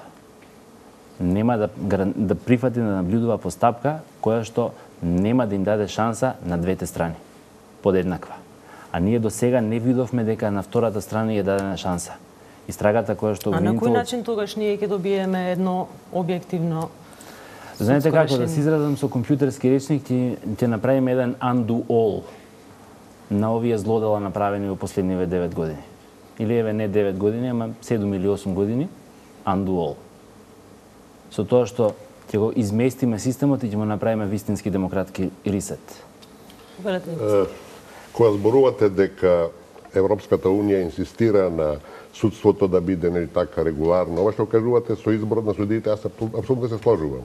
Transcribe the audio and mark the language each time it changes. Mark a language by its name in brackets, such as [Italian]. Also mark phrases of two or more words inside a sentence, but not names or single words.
[Macedonian] Нема да прифати да наблюдува по стапка која што нема да им даде шанса на двете страни подеднаква. А ние до сега не видовме дека на втората страна е дадена шанса. Истрагата која што А на кој начин тогаш ние ќе добиеме едно објективно? Знаете како да се изразам со компјутерски речник, ќе направиме еден [English] undo all. [Macedonian] на овие злодела направени во последниве 9 години. Или еве не 9 години, ама 7 или 8 години, [English] undo all. [Macedonian] Со тоа што ќе го изместиме системот и ќе му направиме вистински демократски ресет. Кога зборувате дека Европската Унија инсистира на судството да биде нели така регуларно, ова што кажувате со изборот на судиите, аз апсолутно се сложувам.